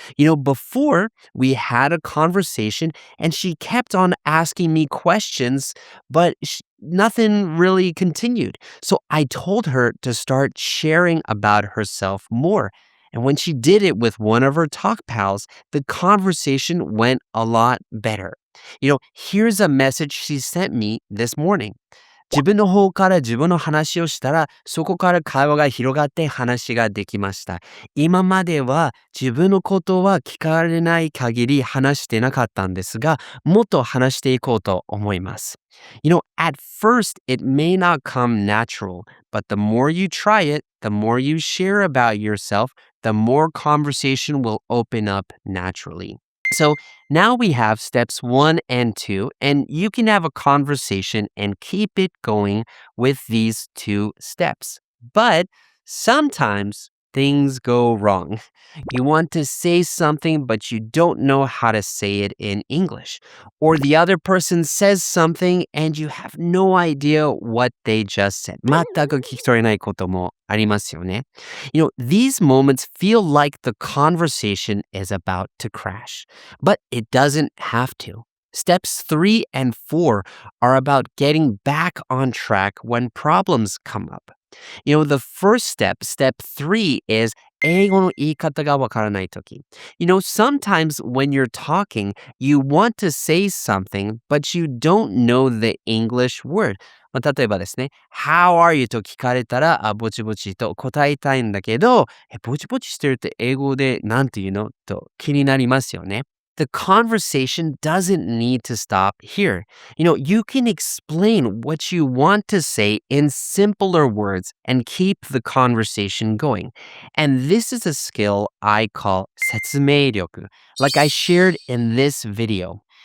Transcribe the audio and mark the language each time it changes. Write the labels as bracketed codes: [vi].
[en] Before we had a conversation and she kept on asking me questions, but nothing really continued. So I told her to start sharing about herself more. And when she did it with one of her talk pals, the conversation went a lot better. Here's a message she sent me this morning. [ja] 自分の方から自分の話をしたら、そこから会話が広がって話ができました。今までは自分のことは聞かれない限り話してなかったんですが、もっと話していこうと思います。 [en] At first, it may not come natural, but the more you try it, the more you share about yourself, the more conversation will open up naturally. So now we have steps 1 and 2, and you can have a conversation and keep it going with these 2 steps. But sometimes things go wrong. You want to say something, but you don't know how to say it in English. Or the other person says something and you have no idea what they just said. [ja] 全く聞き取れないこともありますよね。 [en] These moments feel like the conversation is about to crash, but it doesn't have to. Steps 3 and 4 are about getting back on track when problems come up. The first step, step 3, is [ja] 英語の言い方がわからないとき. [en] Sometimes when you're talking, you want to say something, but you don't know the English word. 例えばですね、 How are you? と聞かれたら、ぼちぼちと答えたいんだけど、ぼちぼちしてるって英語でなんて言うのと気になりますよね。 The conversation doesn't need to stop here. You can explain what you want to say in simpler words and keep the conversation going. And this is a skill I call 説明力, like I shared in this video.